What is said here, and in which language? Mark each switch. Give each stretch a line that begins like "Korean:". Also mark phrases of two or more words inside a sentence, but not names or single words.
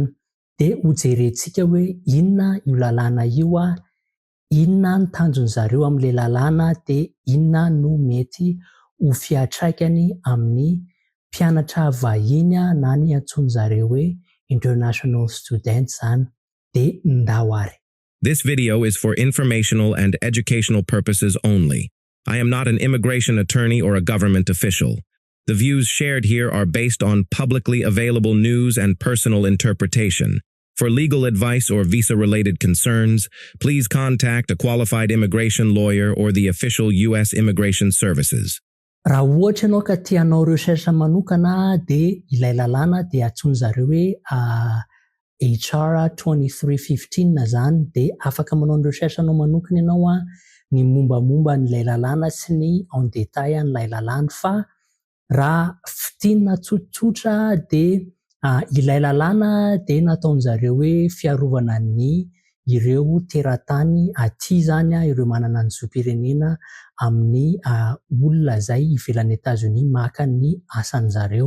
Malagasy: Dia ho jerentsika hoe inona io lalàna io, inona ny tanjon'zareo amin'ilay lalàna dia inona no mety ho fiantraikany amin'ny mpianatra vahiny na ny antsoin'zareo hoe
English: international students
Malagasy: zany dia ndao ary.
English: This video is for informational and educational purposes only. I am not an immigration attorney or a government official. The views shared here are based on publicly available news and personal interpretation. For legal advice or visa-related concerns, please contact a qualified immigration lawyer or the official U.S. Immigration Services.
Malagasy: Raha ohatra ianao ka tianao recherche manokana dia ilay lalàna dia antsoin'zareo hoe HR 2315 zany dia afaka manao ny recherche anao manokana ianao ny mombamomba n'ilay lalàna sy ny
French: en détail
Malagasy: n'ilay lalàna fa raha fitinina tsotsotra dia ilay lalàna dia nataon'zareo hoe fiarovana ny ireo teratany aty zany ireo manana ny zom-pirenena amin'ny olona izay ivelan'ny États-Unis maka ny asan'zareo.